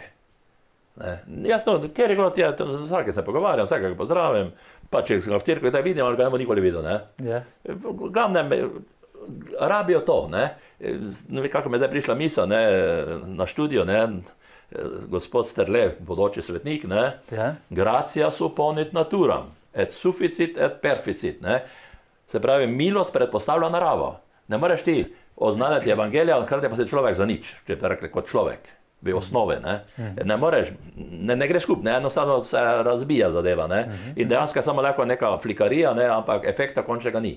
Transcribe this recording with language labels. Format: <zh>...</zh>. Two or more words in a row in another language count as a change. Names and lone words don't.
<sl>Jasno, ker je god, ja, vsake se pogovarjam, vsakega pozdravim, pa če ga v cerkvi da vidim, ali ga ne bo nikoli videl, ne. Glavnem, rabijo to, ne. Ne vem, kako mi je zdaj prišla misel, ne, na študijo, ne, gospod Sterle, bodoči svetnik, ne, Ja.</sl> <la>gratia supponit naturam, et sufficit et perficit,</la> <sl>ne. Se pravi, milost predpostavlja naravo. Ne moreš ti oznaniti evangelija, hkrati pa si človek za nič, če bi rekli kot človek, v osnove, ne. Ne moreš, ne gre skupaj, ne, enostavno se razbija zadeva, ne. In dejansko je samo lahko neka flikarija, ne, ampak efekta končnega ni.</sl>